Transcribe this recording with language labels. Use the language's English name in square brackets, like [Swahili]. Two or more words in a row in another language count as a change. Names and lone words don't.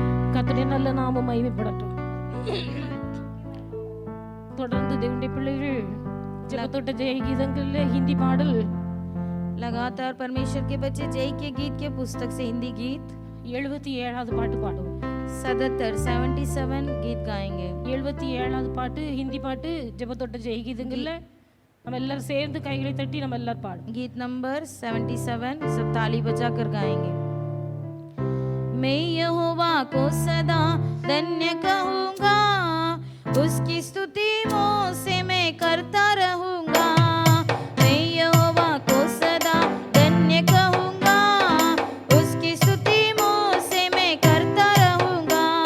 [Tamil] கர்த்தருடைய நல்ல நாமம் மகிமைப்படட்டும். தொடர்ந்து தேவனுடைய பிள்ளைகள் ஜெபத்தோட்ட ஜெய கீதங்கள்ல ஹிந்தி பாடல் [Hindi] लगातार परमेश्वर के बच्चे जय के गीत के पुस्तक से हिंदी गीत [Tamil] 77வது பாட்டு பாடுவோம். [Hindi] 77 गीत गाएंगे. [Tamil] 77வது பாட்டு ஹிந்தி பாட்டு ஜெபத்தோட்ட ஜெய கீதங்கள்ல நம்ம எல்லாரும் சேர்ந்து கைகளை தட்டி நம்ம எல்லாரும் பாடுவோம். [Hindi] गीत नंबर 77 सब ताली बजाकर गाएंगे. मैं यहोवा को सदा धन्य कहूँगा, उसकी स्तुति मुँह से मैं करता रहूँगा. मैं यहोवा को सदा धन्य कहूँगा, उसकी स्तुति मुँह से मैं करता रहूँगा.